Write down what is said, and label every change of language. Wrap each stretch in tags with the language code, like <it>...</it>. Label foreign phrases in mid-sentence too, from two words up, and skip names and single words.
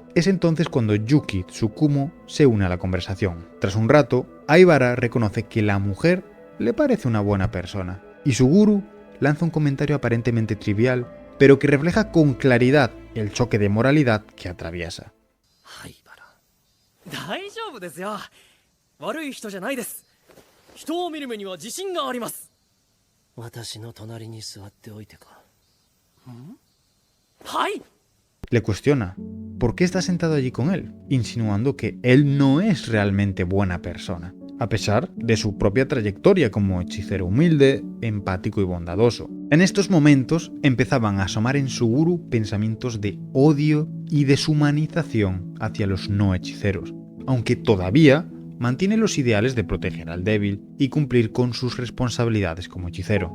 <es>Es entonces cuando Yuki Tsukumo se une a la conversación. Tras un rato, Aibara reconoce que la mujer le parece una buena persona, y Suguru lanza un comentario aparentemente trivial, pero que refleja con claridad el choque de moralidad que atraviesa. Aibara,</es> <ja>大丈夫ですよ。悪い人じゃないです。人を見る目には自信があります。私の隣に座っておいてか。はい。</ja> <es>Le cuestiona por qué está sentado allí con él, insinuando que él no es realmente buena persona, a pesar de su propia trayectoria como hechicero humilde, empático y bondadoso. En estos momentos empezaban a asomar en Suguru pensamientos de odio y deshumanización hacia los no hechiceros, aunque todavía mantiene los ideales de proteger al débil y cumplir con sus responsabilidades como hechicero.</es>